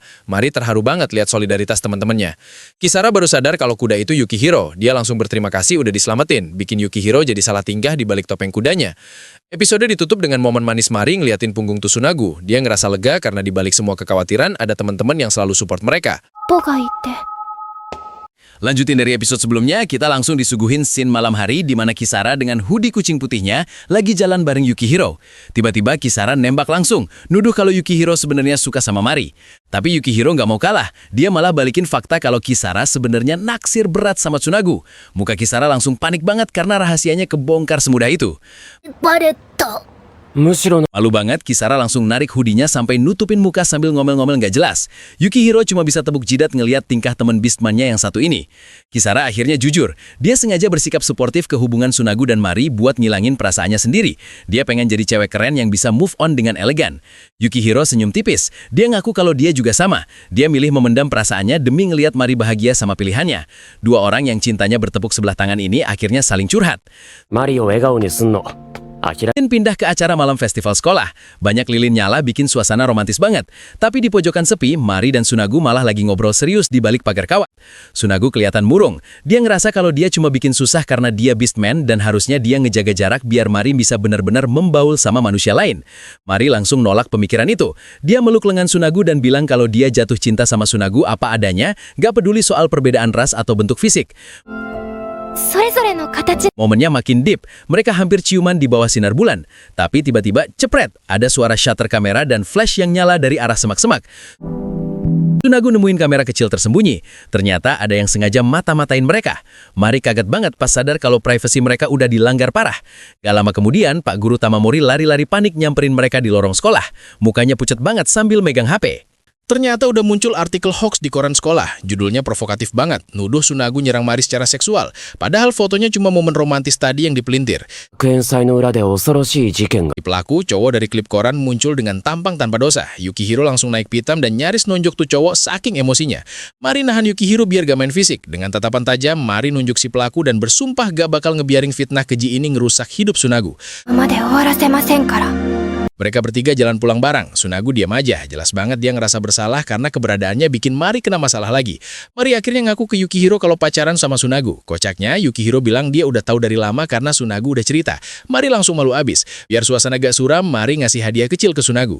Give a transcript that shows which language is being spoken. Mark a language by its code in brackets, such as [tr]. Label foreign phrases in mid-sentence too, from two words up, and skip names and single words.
[id] Mari terharu banget lihat solidaritas teman-temannya. Kisara baru sadar kalau kuda itu Yukihiro. Dia langsung berterima kasih udah diselamatin, bikin Yukihiro jadi salah tingkah di balik topeng kudanya. Episode ditutup dengan momen manis Mari ngeliatin punggung Tsunagu. Dia ngerasa lega karena di balik semua kekhawatiran ada teman-teman yang selalu support mereka. [ja] ポがいて [id] Lanjutin dari episode sebelumnya, kita langsung disuguhin scene malam hari di mana Kisara dengan hoodie kucing putihnya lagi jalan bareng Yukihiro. Tiba-tiba Kisara nembak langsung, nuduh kalau Yukihiro sebenarnya suka sama Mari. Tapi Yukihiro nggak mau kalah, dia malah balikin fakta kalau Kisara sebenarnya naksir berat sama Tsunagu. Muka Kisara langsung panik banget karena rahasianya kebongkar semudah itu. [ja] バレたむしろ [id] Malu banget, Kisara langsung narik hoodie-nya sampai nutupin muka sambil ngomel-ngomel nggak jelas. Yukihiro cuma bisa tepuk jidat ngeliat tingkah teman Beastman-nya yang satu ini. Kisara akhirnya jujur. Dia sengaja bersikap suportif ke hubungan Tsunagu dan Mari buat ngilangin perasaannya sendiri. Dia pengen jadi cewek keren yang bisa [en] move on [id] dengan elegan. Yukihiro senyum tipis. Dia ngaku kalau dia juga sama. Dia milih memendam perasaannya demi ngeliat Mari bahagia sama pilihannya. Dua orang yang cintanya bertepuk sebelah tangan ini akhirnya saling curhat. [ja] マリを笑顔にすんの諦め [id] Pindah ke acara malam festival sekolah. Banyak lilin nyala bikin suasana romantis banget. Tapi di pojokan sepi, Mari dan Tsunagu malah lagi ngobrol serius di balik pagar kawat. Tsunagu kelihatan murung. Dia ngerasa kalau dia cuma bikin susah karena dia Beastman dan harusnya dia ngejaga jarak biar Mari bisa benar-benar membaul sama manusia lain. Mari langsung nolak pemikiran itu. Dia meluk lengan Tsunagu dan bilang kalau dia jatuh cinta sama Tsunagu apa adanya, gak peduli soal perbedaan ras atau bentuk fisik. [ja] それぞれの形 [id] Momennya makin deep, mereka hampir ciuman di bawah sinar bulan. Tapi tiba-tiba cepret, ada suara shutter kamera dan flash yang nyala dari arah semak-semak. Tsunagu nemuin kamera kecil tersembunyi. Ternyata ada yang sengaja mata-matain mereka. Mari kaget banget pas sadar kalau privasi mereka udah dilanggar parah. Gak lama kemudian, Pak Guru Tamamori lari-lari panik nyamperin mereka di lorong sekolah. Mukanya pucat banget sambil megang HP. Ternyata udah muncul artikel hoax di koran sekolah. Judulnya provokatif banget, nuduh Tsunagu nyerang Mari secara seksual. Padahal fotonya cuma momen romantis tadi yang dipelintir. [ja] 学園祭の裏で恐ろしい事件が [id] Di pelaku, cowok dari klip koran muncul dengan tampang tanpa dosa. Yukihiro langsung naik pitam dan nyaris nunjuk tuh cowok saking emosinya. Mari nahan Yukihiro biar gak main fisik. Dengan tatapan tajam, Mari nunjuk si pelaku dan bersumpah gak bakal ngebiarin fitnah keji ini ngerusak hidup Tsunagu. [ja] まで終わらせませんから [id] Mereka bertiga jalan pulang bareng. Tsunagu diam aja. Jelas banget dia ngerasa bersalah karena keberadaannya bikin Mari kena masalah lagi. Mari akhirnya ngaku ke Yukihiro kalau pacaran sama Tsunagu. Kocaknya, Yukihiro bilang dia udah tahu dari lama karena Tsunagu udah cerita. Mari langsung malu abis. Biar suasana gak suram, Mari ngasih hadiah kecil ke Tsunagu.